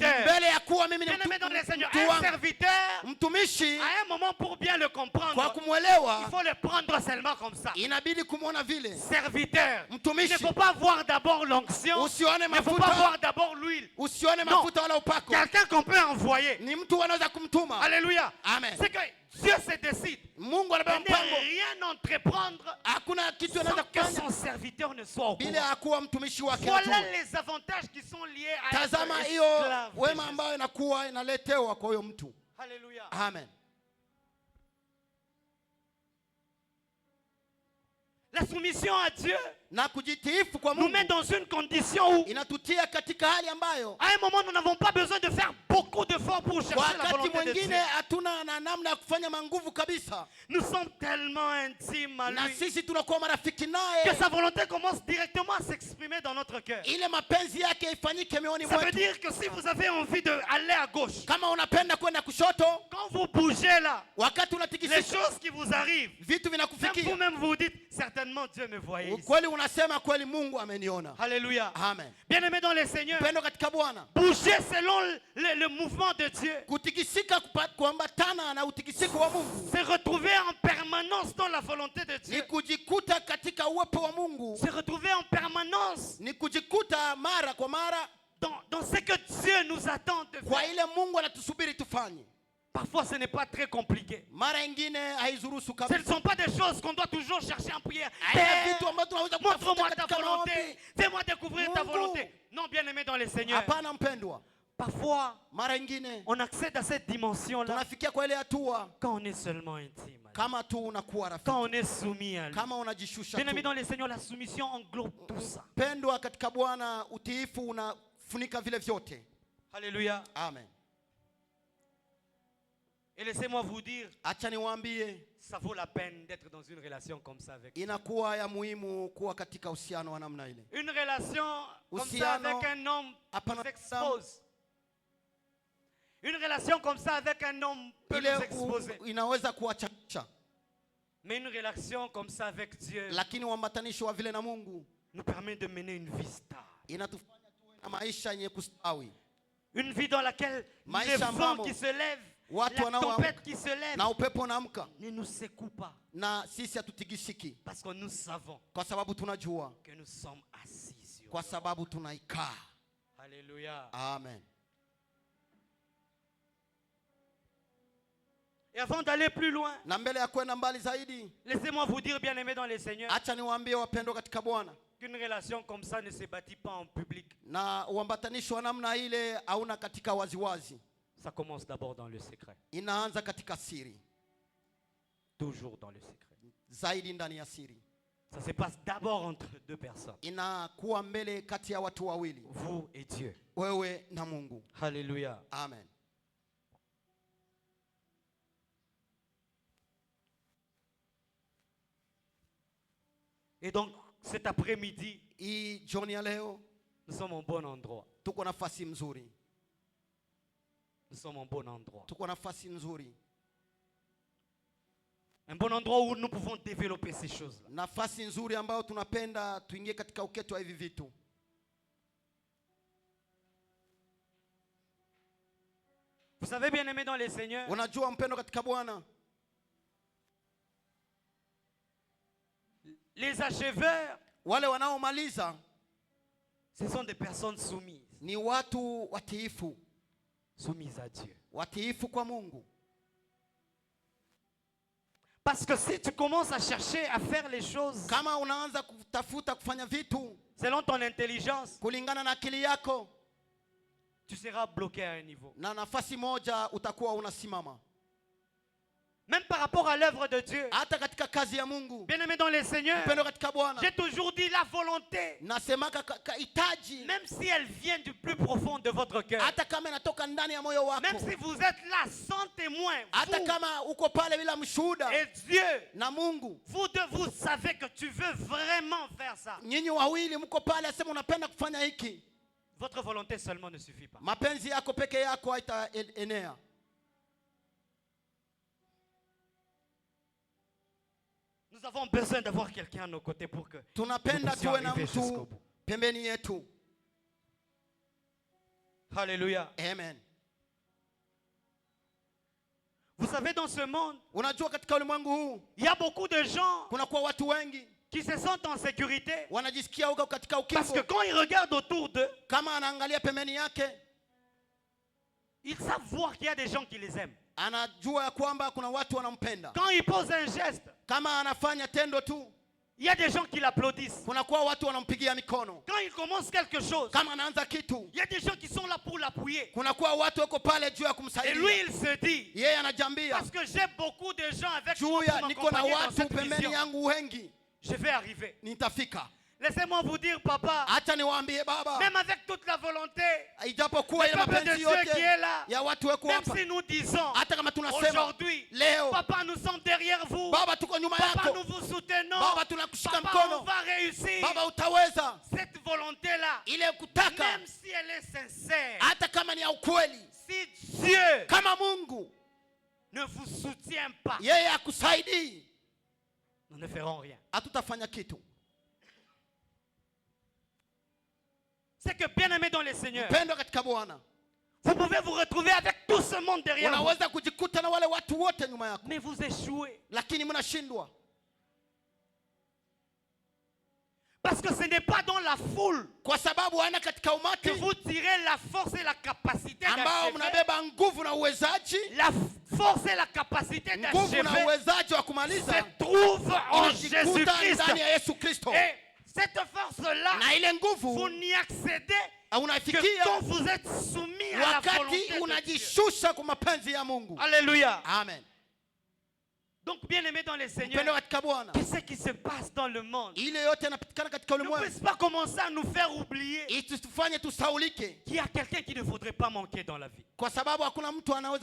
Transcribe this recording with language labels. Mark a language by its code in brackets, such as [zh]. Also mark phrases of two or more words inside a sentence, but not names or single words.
[fr] Bien-aimé dans les Seigneurs, un serviteur, à un moment, pour bien le comprendre, il faut le prendre seulement comme ça. Serviteur, il ne faut pas voir d'abord l'onction, il ne faut pas voir d'abord l'huile. Non, quelqu'un qu'on peut envoyer. Alléluia. Amen. C'est que Dieu se décide [sw] Mungu anabeba mpango, [fr] rien entreprendre [sw] hakuna kitu [fr] sans [sw] anaweza [fr] que [sw] kufanya [fr] son serviteur ne soit au [sw] bila [fr] courant. [sw] akuwa mtumishi wake. [fr] Voilà les avantages qui sont liés à [sw] Tazama [fr] être [sw] hiyo [fr] esclave de [sw] wema [fr] Jésus. [sw] ambayo inakuwa inaletewa kwa huyo mtu. [fr] Alléluia. Amen. La soumission à Dieu [sw] Na kujitiifu kwa [fr] nous [sw] Mungu [fr] met dans une condition où [sw] inatutia katika hali ambayo [fr] à un moment nous n'avons pas besoin de faire beaucoup d'efforts pour chercher la [sw] wakati [fr] volonté de [sw] mwingine [fr] Dieu. [sw] hatuna na namna ya kufanya manguvu kabisa, [fr] Nous sommes tellement intimes à [sw] na [fr] lui [sw] sisi tunakuwa marafiki [fr] que [sw] naye, [fr] sa volonté commence directement à s'exprimer dans notre cœur. [sw] ile mapenzi yake ifanyike mioni [fr] Ça veut [sw] mwetu. [fr] dire que si vous avez envie d'aller à gauche, [sw] Kama unapenda kwenda kushoto, [fr] quand vous bougez là, [sw] wakati [fr] les [sw] unatikisika [fr] choses qui vous arrivent, [sw] vitu [fr] même [sw] vinakufikia, [fr] vous-même vous dites, certainement Dieu me voyait ici. [sw] kweli unasema kweli Mungu ameniona. [fr] Alléluia. Amen. Bien-aimés dans le Seigneur, [sw] Pendo katika Bwana, [fr] bougez selon le mouvement de Dieu. [sw] kutikisika kuambatana na utikisiko wa Mungu [fr] Se retrouver en permanence dans la volonté de [sw] ni [fr] Dieu. [sw] kujikuta katika uwepo wa Mungu, [fr] Se retrouver en permanence [sw] ni kujikuta mara kwa mara [fr] dans ce que Dieu nous attend de [sw] kwa [fr] faire. [sw] ile Mungu anatusubiri tufanye. [fr] Parfois, ce n'est pas très compliqué. [sw] Mara ingine haizurusu [fr] Ce ne [sw] kabisa. [fr] sont pas des choses qu'on doit toujours chercher en prière. [sw] Haina [fr] Père, [sw] vitu ambavyo tunaweza [fr] montre-moi [sw] kutafuta [fr] ta [sw] katika [fr] volonté. [sw] maombi. [fr] Fais-moi découvrir ta [sw] Mungu. [fr] volonté. Non, bien-aimé dans le Seigneur. [sw] Hapana mpendwa, [fr] Parfois, [sw] mara ingine [fr] on accède à cette dimension-là [sw] tunafikia kwa ile hatua [fr] quand on est seulement intime. à lui. [sw] kama tu unakuwa [fr] Quand [sw] rafiki, [fr] on est soumis à lui. [sw] kama unajishusha [fr] Bien-aimé [sw] tu. [fr] dans le Seigneur, la soumission englobe tout ça. [sw] Pendwa katika Bwana, utiifu unafunika vile vyote. [fr] Alléluia. Amen. Et laissez-moi vous dire, [sw] Acha niwaambie, [fr] ça vaut la peine d'être dans une relation comme ça avec lui. [sw] inakuwa ya muhimu kuwa katika uhusiano wa namna ile. [fr] Une relation comme ça [sw] Uhusiano [fr] avec un homme [sw] hapana [fr] nous expose. Une relation comme ça avec un homme peut [sw] Ile [fr] nous exposer. [sw] inaweza kuwachacha, [fr] Mais une relation comme ça avec Dieu [sw] lakini uambatanisho wa vile na Mungu [fr] nous permet de mener une vie stable. [sw] inatufanya tuwe na maisha yenye kustawi, [fr] Une vie dans laquelle [sw] Maisha [fr] les vents [sw] ambamo [fr] qui se lèvent, [sw] watu [fr] la [sw] wanaoamka [fr] tempête qui se lève [sw] na upepo unaamka [fr] ne nous secoue pas. [sw] na sisi hatutikisiki, [fr] Parce que nous savons [sw] kwa sababu tunajua, [fr] que nous sommes assis sur [sw] kwa sababu tunaikaa. [fr] Alléluia. Amen. Et avant d'aller plus loin, [sw] Na mbele ya kwenda mbali zaidi, [fr] laissez-moi vous dire, bien-aimés dans le Seigneur, [sw] acha niwaambie wapendwa katika Bwana, [fr] qu'une relation comme ça ne se bâtit pas en public. [sw] na uambatanisho wa namna ile hauna katika waziwazi, [fr] Ça commence d'abord dans le secret. [sw] inaanza katika siri, [fr] Toujours dans le secret. [sw] zaidi ndani ya siri, [fr] Ça se passe d'abord entre deux personnes. [sw] inakuwa mbele kati ya watu wawili, [fr] Vous et Dieu. [sw] wewe na Mungu. [fr] Alléluia. Amen. Et donc, cet après-midi, [sw] Hii jioni ya leo [fr] nous sommes au bon endroit. [sw] tuko nafasi mzuri, [fr] Nous sommes au bon endroit. [sw] tuko nafasi nzuri, [fr] Un bon endroit où nous pouvons développer ces choses-là. [sw] nafasi nzuri ambayo tunapenda tuingie katika uketo wa hivi vitu. [fr] Vous savez, bien-aimés dans le Seigneur, [sw] Unajua mpendo katika Bwana, [fr] les acheveurs, [sw] wale wanaomaliza [fr] ce sont des personnes soumises. [sw] ni watu watiifu, [fr] Soumises à Dieu. [sw] watiifu kwa Mungu. [fr] Parce que si tu commences à chercher à faire les choses [sw] Kama unaanza kutafuta kufanya vitu [fr] selon ton intelligence, [sw] kulingana na akili yako, [fr] tu seras bloqué à un niveau. [sw] na nafasi moja utakuwa unasimama. [fr] Même par rapport à l'œuvre de Dieu. [sw] Hata katika kazi ya Mungu, [fr] Bien-aimés dans le Seigneur, [sw] mpendo katika Bwana, [fr] j'ai toujours dit la volonté, [sw] nasemaka hitaji, [fr] même si elle vient du plus profond de votre cœur, [sw] hata kama inatoka ndani ya moyo wako, [fr] même si vous êtes là sans témoin, [sw] hata [fr] vous [sw] kama uko pale bila mshuhuda [fr] et Dieu, [sw] na Mungu, [fr] vous deux, vous savez que tu veux vraiment faire ça. [sw] nyinyi wawili mko pale, asema unapenda kufanya hiki, [fr] Votre volonté seulement ne suffit pas. [sw] mapenzi yako peke yako haitaenea. [fr] Nous avons besoin d'avoir quelqu'un à nos côtés pour que nous [sw] Tunapenda [fr] puissions [sw] tuwe na [fr] arriver jusqu'au [sw] mtu [fr] bout. [sw] pembeni yetu. [fr] Alléluia. Amen. Vous savez, dans ce monde, [sw] Unajua katika ulimwengu huu [fr] il y a beaucoup de gens [sw] kuna kwa watu wengi [fr] qui se sentent en sécurité [sw] wanajisikia uko katika [fr] parce que [sw] ukingo, [fr] quand ils regardent autour d'eux, [sw] kama anaangalia pembeni yake [fr] ils savent voir qu'il y a des gens qui les aiment. [sw] anajua ya kwamba kuna watu wanampenda. [fr] Quand il pose un geste, [sw] kama anafanya tendo tu, [fr] il y a des gens qui l'applaudissent. [sw] kuna kwa watu wanampigia mikono. [fr] Quand il commence quelque chose, [sw] kama anaanza kitu, [fr] il y a des gens qui sont là pour l'appuyer. [sw] kuna kwa watu wako pale juu ya kumsaidia. [fr] Et lui il se dit, [sw] yeye anajambia, [fr] parce que j'ai beaucoup de gens avec moi [sw] juu ya [fr] pour [sw] niko na [fr] m'accompagner dans [sw] watu [fr] cette [sw] pembeni [fr] vision, [sw] yangu wengi, [fr] je vais arriver. [sw] nitafika. [fr] Laissez-moi vous dire, papa, [sw] acha niwaambie baba, [fr] même avec toute la volonté, [sw] ijapokuwa ile [fr] le peuple de [sw] mapenzi [fr] Dieu [sw] yote [fr] qui est là, [sw] ya watu wako [fr] même [sw] hapa, [fr] si nous disons [sw] hata kama tunasema [fr] aujourd'hui, [sw] leo, [fr] papa, nous sommes derrière vous, [sw] baba tuko nyuma [fr] papa, [sw] yako, [fr] nous vous soutenons, [sw] baba tunakushika [fr] papa, on [sw] mkono, [fr] va réussir. [sw] baba utaweza. [fr] Cette volonté-là, [sw] ile kutaka, [fr] même si elle est sincère, [sw] hata kama ni ya ukweli, [fr] si Dieu [sw] kama Mungu [fr] ne vous soutient pas, [sw] yeye akusaidii, [fr] nous ne ferons rien. [sw] hatutafanya kitu. [fr] C'est que bien aimé dans le Seigneur, [sw] Mpendwa katika Bwana, [fr] vous pouvez vous retrouver avec tout ce monde derrière vous, [sw] unaweza kujikuta na wale watu wote nyuma yako, [fr] mais vous échouez. [sw] lakini mnashindwa. [fr] Parce que ce n'est pas dans la foule [sw] Kwa sababu ana katika [fr] que [sw] umati [fr] vous tirez la force et la capacité [sw] ambao [fr] d'achever. [sw] mnabeba nguvu na uwezaji, [fr] La force et la capacité [sw] nguvu na [fr] d'achever [sw] uwezaji wa [fr] se [sw] kumaliza [fr] trouve en [sw] inajikuta [fr] Jésus-Christ. [sw] ndani ya Yesu Kristo. [fr] Et cette force-là, [sw] Na ile [fr] vous [sw] nguvu [fr] n'y accédez que [sw] unafikia [fr] quand vous êtes soumis à la [sw] wakati [fr] volonté de Dieu. [sw] unajishusha kwa mapenzi ya Mungu. [fr] Alléluia. Amen. Donc, bien aimé dans le Seigneur, [sw] Mpendwa katika Bwana, [fr] qu'est-ce qui se passe dans le monde? [sw] ile yote yanapatikana katika [fr] Ne [sw] ulimwengu [fr] puisse pas commencer à nous faire oublier [sw] isitufanye tusaulike, [fr] qu'il y a quelqu'un qui ne faudrait pas manquer dans la vie. [sw] kwa sababu hakuna mtu anaweza